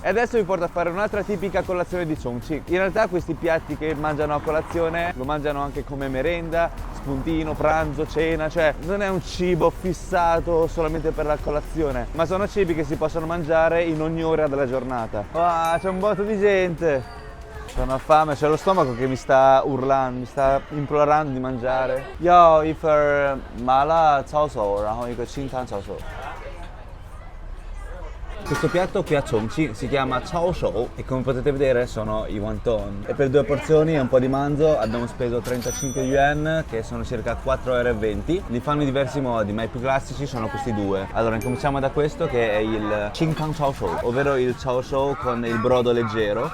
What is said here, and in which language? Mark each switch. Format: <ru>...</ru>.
<it>E adesso vi porto a fare un'altra tipica colazione di Chongqing. In realtà questi piatti che mangiano a colazione lo mangiano anche come merenda, spuntino, pranzo, cena. Cioè non è un cibo fissato solamente per la colazione, ma sono cibi che si possono mangiare in ogni ora della giornata. Wow, c'è un botto di gente. Sono fame, c'è lo stomaco che mi sta urlando, mi sta implorando di mangiare. Io</it> <zh>一份麻辣抄手，然后一个清汤抄手。</zh> <it>Questo piatto qui a Chongqing si chiama Chao Shou e come potete vedere sono i wonton. E per 2 porzioni e un po' di manzo abbiamo speso 35 yuan, che sono circa 4,20 euro. Li fanno in diversi modi, ma i più classici sono questi due. Allora, incominciamo da questo che è il Qingtang Chao Shou, ovvero il Chao Shou con il brodo leggero.</it>